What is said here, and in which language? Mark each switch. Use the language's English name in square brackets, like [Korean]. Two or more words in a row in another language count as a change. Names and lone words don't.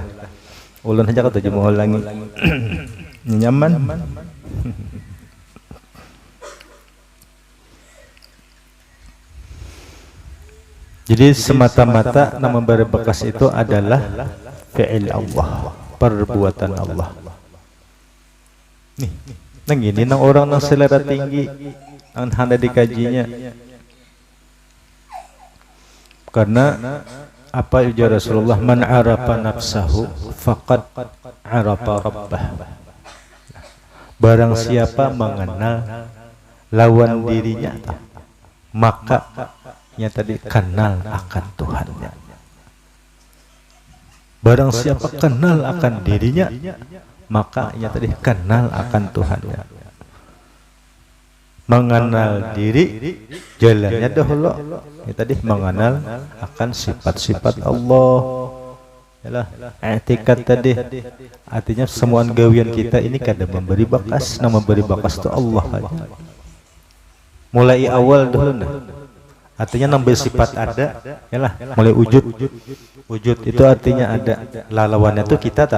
[Banjar] Ulang aja kata mau ulangi. Nyaman. Jadi semata-mata nama berbekas itu adalah fi'il Allah, perbuatan Allah. Nih, nang ini nang orang nang selera tinggi, nang hendak dikajinya. Karena apa ujar Rasulullah, [Arabic] من عرف نفسه فقد عرف ربه. [Banjar] Barang siapa mengenal lawan dirinya, maka tadi kenal akan Tuhannya. Barang siapa kenal akan dirinya, maka tadi kenal akan Tuhannya. Mengenal diri, jalannya dahulu tadi mengenal akan sifat-sifat Allah. Yalah, i'tikad tadi artinya semua gawian kita ini kada memberi bakas, nama memberi bakas itu Allah aja. Mulai awal dulu nah. Artinya nambah sifat ada, yalah, mulai wujud. Wujud itu artinya ada. Lawannya itu kita tak.